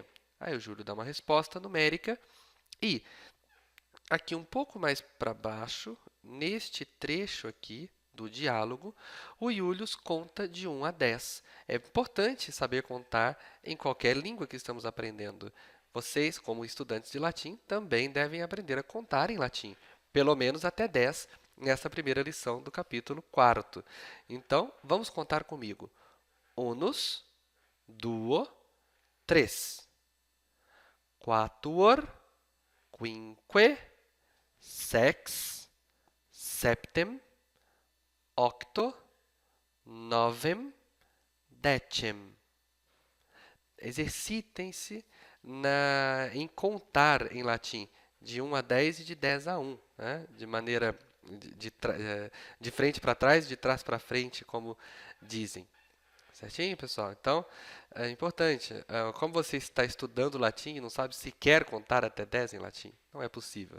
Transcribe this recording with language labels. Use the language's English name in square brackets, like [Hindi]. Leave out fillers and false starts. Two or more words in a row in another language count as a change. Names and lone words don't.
[Portuguese] Aí o Júlio dá uma resposta numérica e aqui um pouco mais para baixo, neste trecho aqui do diálogo, o Iulius conta de 1 a 10. É importante saber contar em qualquer língua que estamos aprendendo. Vocês, como estudantes de latim, também devem aprender a contar em latim, pelo menos até 10, nessa primeira lição do capítulo 4. Então, vamos contar comigo. [Latin] Unus, duo, 3. Quatuor, quinque, sex, septem, octo, novem, decem. [Portuguese] Exercitem-se em contar em latim de 1 a 10 e de 10 a 1, né? De maneira de frente para trás, de trás para frente, como dizem. Certinho, pessoal? Então, é importante. Como você está estudando latim e não sabe sequer contar até 10 em latim, não é possível.